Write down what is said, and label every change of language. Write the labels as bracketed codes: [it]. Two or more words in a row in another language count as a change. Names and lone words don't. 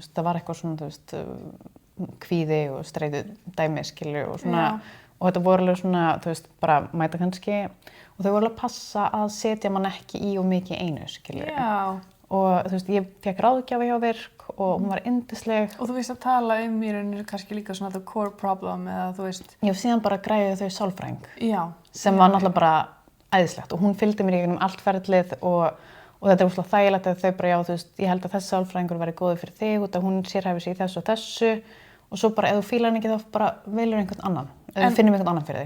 [is] Það var eitthvað svona, þú veist, kvíði og streitu dæmi skilur og svona og þetta voru alveg svona, þú veist, bara mæta kannski og þau voru alveg að passa að setja mann ekki í og mikið einu skilur. Og þú veist, ég fekk ráðgjafa hjá Virk og hún var yndisleg. Og þú veist að tala í rauninni kannski líka svona [en] the core problem [is] eða þú veist. Já, síðan bara græði þau sálfræðing. Sem var náttúrulega bara æðislegt og hún fylgdi mér í gegnum allt ferlið og þetta er óslega þægilegt að þau bara já, þú veist, ég held að þessi sálfræðingur væri góður fyrir þig út af hún sérhæfir sig í þessu og þessu og svo bara ef þú fílar hann ekki þá bara velur einhvern annan eða finnum einhvern annan fyrir þig.